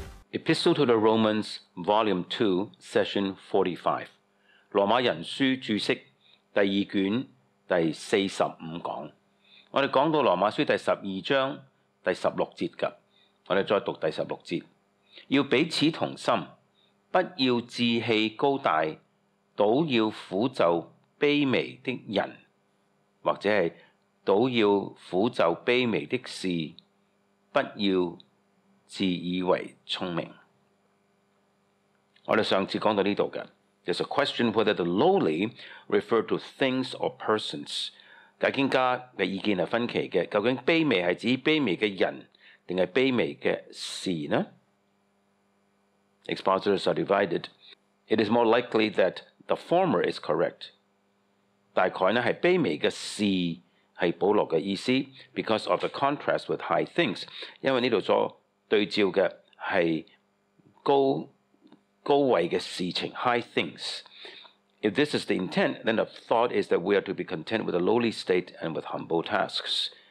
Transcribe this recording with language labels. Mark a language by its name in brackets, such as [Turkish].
[English] Epistle to the Romans, Volume 2, Session 45， [Cantonese] 羅馬人書註釋第二卷第45講。我哋講到羅馬書第12章第16節㗎，我哋再讀第16節，要彼此同心，不要志氣高大，倒要俯就卑微的人，或者係倒要俯就卑微的事，不要自以為聰明。我哋上次講到呢度嘅 [English] ，There's a question whether the lowly refer to things or persons。 [Cantonese] 解經家嘅意見係分歧嘅，究竟卑微係指卑微嘅人，定係卑微嘅事呢 ？ [English] Expositors are divided. It is more likely that the former is correct。 [Cantonese] 大概呢係卑微嘅事係保羅嘅意思 [English] ，because of the contrast with high things。 [Cantonese] 因為呢度所對照嘅係高位嘅事情 ， [English] high things。 If this is the intent, then the thought is that we are to be content with a lowly state and with humble tasks。